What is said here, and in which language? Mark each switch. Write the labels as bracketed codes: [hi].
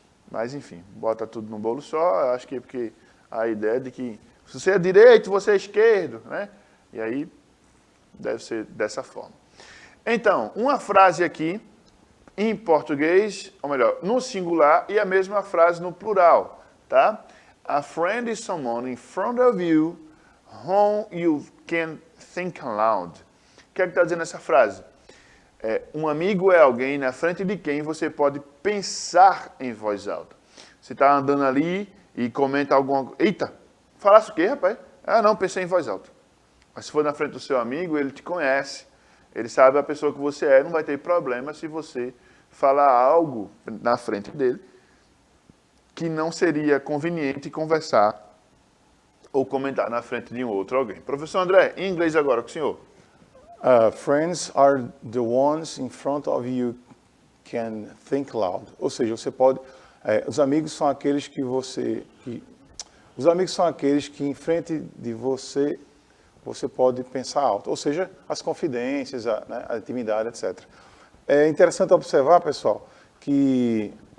[pt] Mas, enfim, bota tudo num bolo só. Acho que é porque a ideia de que se você é direito, você é esquerdo, né? E aí, deve ser dessa forma. Então, uma frase aqui, em português, ou melhor, no singular, e a mesma frase no plural, tá? [en] A friend is someone in front of you whom you can think aloud. [pt] O que é que está dizendo essa frase? Um amigo é alguém na frente de quem você pode pensar em voz alta. Você está andando ali e comenta alguma coisa. Eita, falasse o quê, rapaz? Ah, não, pensei em voz alta. Mas se for na frente do seu amigo, ele te conhece. Ele sabe a pessoa que você é, não vai ter problema se você falar algo na frente dele que não seria conveniente conversar ou comentar na frente de um outro alguém. Professor André, em inglês agora com o senhor. [en] Friends are the ones in front of you can think loud. [pt] Ou seja, você pode... os amigos são aqueles que os amigos são aqueles que em frente de você pode pensar alto. Ou seja, as confidências, a intimidade, etc. É interessante observar, pessoal, que